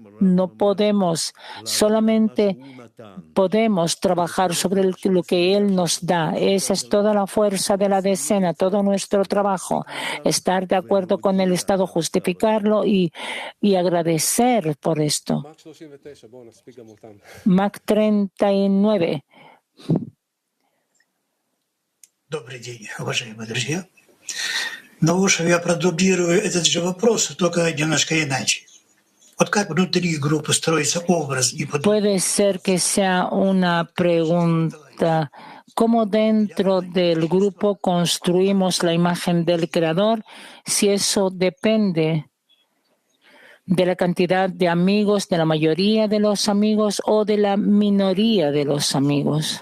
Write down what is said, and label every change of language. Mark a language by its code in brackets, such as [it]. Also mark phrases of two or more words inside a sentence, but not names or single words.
[es] No podemos, solamente podemos trabajar sobre lo que Él nos da. Esa es toda la fuerza de la decena, todo nuestro trabajo. Estar de acuerdo con el Estado, justificarlo y agradecer por esto. Mac 39. [ru] Добрый день, уважаемые друзья. Но лучше я продублирую этот же вопрос, только немножко иначе. Вот как внутри группы строится образ и [es] Puede ser que sea una pregunta. ¿Cómo dentro del grupo construimos la imagen del Creador? Si eso depende de la cantidad de amigos, de la mayoría de los amigos o de la minoría de los amigos.